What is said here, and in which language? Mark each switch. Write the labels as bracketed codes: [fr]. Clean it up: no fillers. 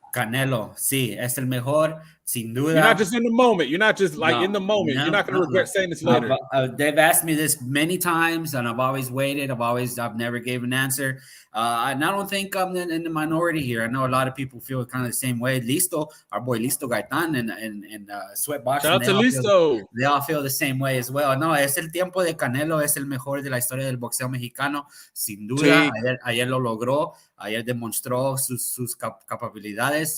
[es] Canelo, sí, es el mejor, sin duda. [en] You're not just in the moment. You're not just in the moment. You're not going to regret saying this later. They've asked me this many times, and I've always waited. I've never gave an answer. And I don't think I'm in the minority here. I know a lot of people feel kind of the same way. Listo, our boy Listo Gaitan and Sweat Boxing. Shout out to Listo. They all feel the same way as well. [es] No, es el tiempo de Canelo, es el mejor de la historia del boxeo mexicano, sin duda. Sí. Ayer lo logró. Ayer demostró sus capacidades.